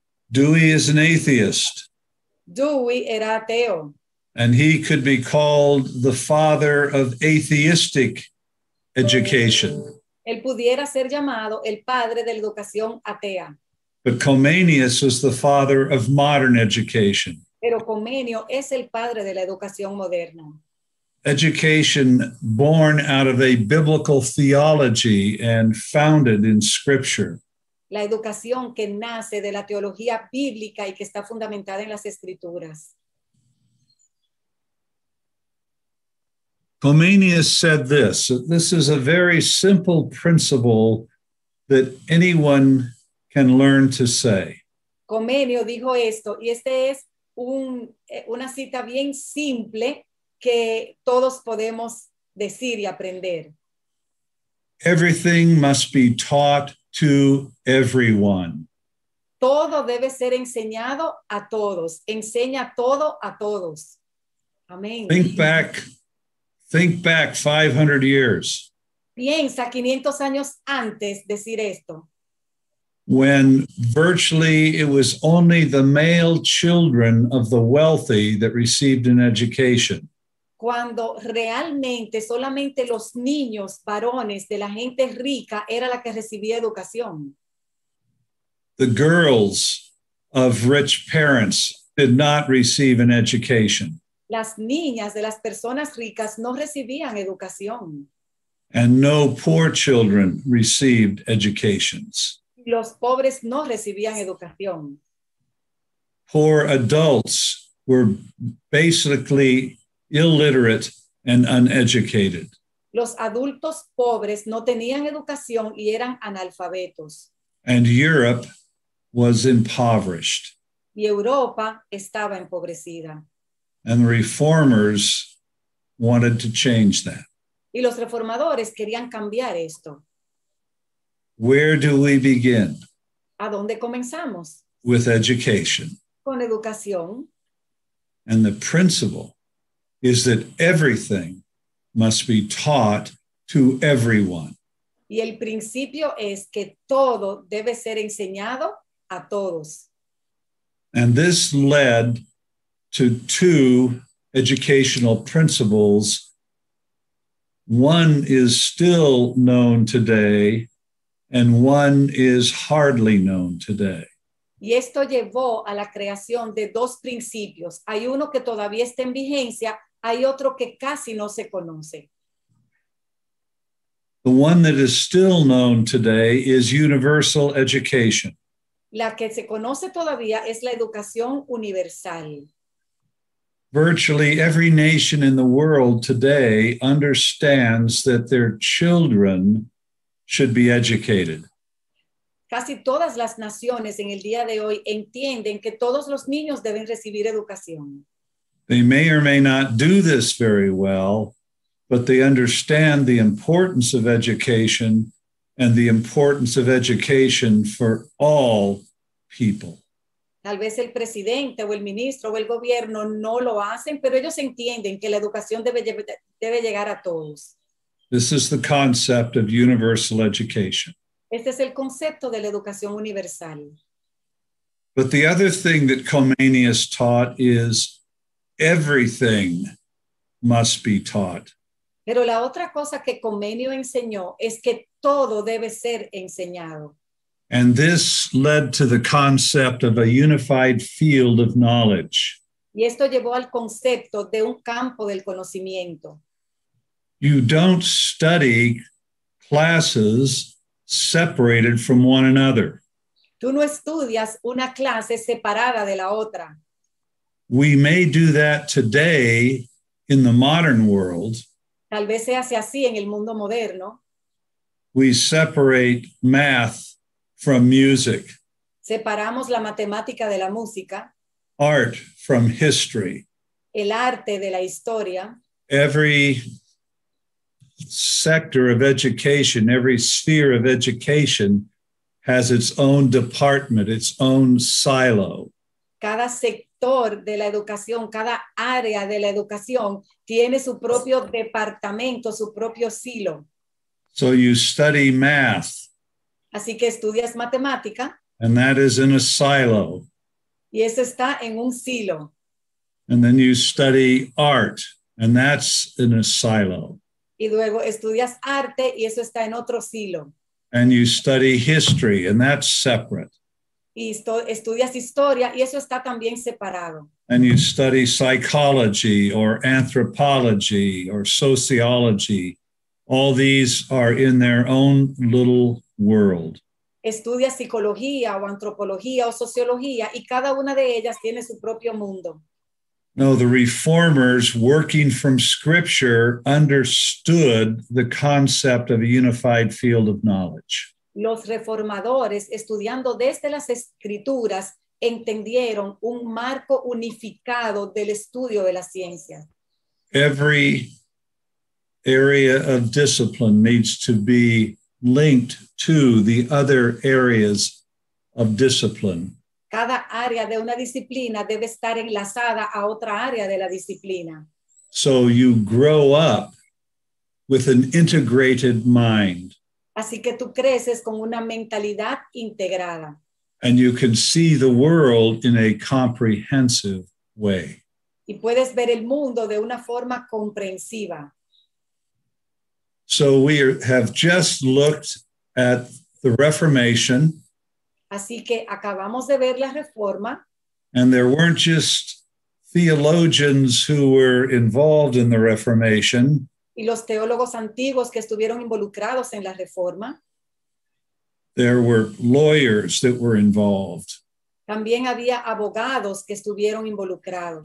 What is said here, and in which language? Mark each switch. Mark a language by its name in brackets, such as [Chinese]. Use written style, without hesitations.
[English] Dewey is an atheist, [Spanish] Dewey era ateo [English] and he could be called the father of atheistic education. [Spanish] él pudiera ser llamado el padre de la educación atea, [English] But Comenius was the father of modern education. [Spanish] pero Comenio es el padre de la educación moderna. [English] Education born out of a biblical theology and founded in Scripture. [Spanish] La educación que nace de la teología bíblica y que está fundamentada en las Escrituras. [English] Comenius said this is a very simple principle that anyone can learn to say. [Spanish] Comenio dijo esto, y este es una cita bien simple que todos podemos decir y aprender. [English] Everything must be taught to everyone. [Spanish] Todo debe ser enseñado a todos. Enseña todo a todos. Amén. [English] Think back 500 years. [Spanish] Piensa 500 años antes decir esto. [English] when virtually it was only the male children of the wealthy that received an education. [Spanish] Cuando realmente solamente los niños varones de la gente rica era la que recibía educación. [English] The girls of rich parents did not receive an education. [Spanish] Las niñas de las personas ricas no recibían educación. [English] And no poor children received educations. [Spanish] Los pobres no recibían educación. [English] Poor adults were basically illiterate and uneducated. [Spanish] Los adultos pobres no tenían educación y eran analfabetos. [English] And Europe was impoverished. [Spanish] Y Europa estaba empobrecida. [English] And the reformers wanted to change that. [Spanish] Y los reformadores querían cambiar esto. [English] Where do we begin? [Spanish] ¿A dónde comenzamos? [English] With education. [Spanish] Con educación. [English] And the principle is that everything must be taught to everyone. [Spanish] Y el principio es que todo debe ser enseñado a todos. [English] And this led to two educational principles. One is still known today, and one is hardly known today. [Spanish] Y esto llevó a la creación de dos principios. Hay uno que todavía está en vigencia, hay otro que casi no se conoce. [English] The one that is still known today is universal education. [Spanish] La que se conoce todavía es la educación universal. [English] Virtually every nation in the world today understands that their children should be educated. [Spanish] Casi todas las naciones en el día de hoy entienden que todos los niños deben recibir educación. [English] They may or may not do this very well, but they understand the importance of education and the importance of education for all people. [Spanish] Tal vez el presidente o el ministro o el gobierno no lo hacen, pero ellos entienden que la educación debe llegar a todos. [English] This is the concept of universal education. [Spanish] Este es el concepto de la educación universal. [English] But the other thing that Comenius taught is everything must be taught. [Spanish] Pero la otra cosa que Comenio enseñó es que todo debe ser enseñado. [English] And this led to the concept of a unified field of knowledge. [Spanish] Y esto llevó al concepto de un campo del conocimiento. [English] You don't study classes separated from one another. [Spanish] Tú no estudias una clase separada de la otra. [English] We may do that today in the modern world. [Spanish] Tal vez se hace así en el mundo moderno. [English] We separate math from music, [Spanish] Separamos la matemática de la música, [English] art from history. [Spanish] el arte de la historia. [English] Every sector of education, every sphere of education has its own department, its own silo. [Spanish] Cada sector de la educación, cada área de la educación tiene su propio departamento, su propio silo. [English] So you study math, [Spanish] Así que estudias matemática [English] and that is in a silo. [Spanish] y eso está en un silo. [English] And then you study art, and that's in a silo. [Spanish] Y luego estudias arte y eso está en otro silo. [English] And you study history, and that's separate. [Spanish] Y estudias historia y eso está también separado. [English] And you study psychology or anthropology or sociology. All these are in their own little world. [Spanish] Estudias psicología o antropología o sociología y cada una de ellas tiene su propio mundo. [English] No, the reformers working from scripture understood the concept of a unified field of knowledge. [Spanish] Los reformadores, estudiando desde las escrituras, entendieron un marco unificado del estudio de la ciencia. [English] Every area of discipline needs to be linked to the other areas of discipline. [Spanish] Cada área de una disciplina debe estar enlazada a otra área de la disciplina. [English] So you grow up with an integrated mind. [Spanish] Así que tú creces con una mentalidad integrada [English] and you can see the world in a comprehensive way. [Spanish] y puedes ver el mundo de una forma comprensiva. [English] So have just looked at the Reformation, [Spanish] Así que acabamos de ver la Reforma [English] and there weren't just theologians who were involved in the Reformation. [Spanish] y los teólogos antiguos que estuvieron involucrados en la Reforma. [English] There were lawyers that were involved. [Spanish] También había abogados que estuvieron involucrados.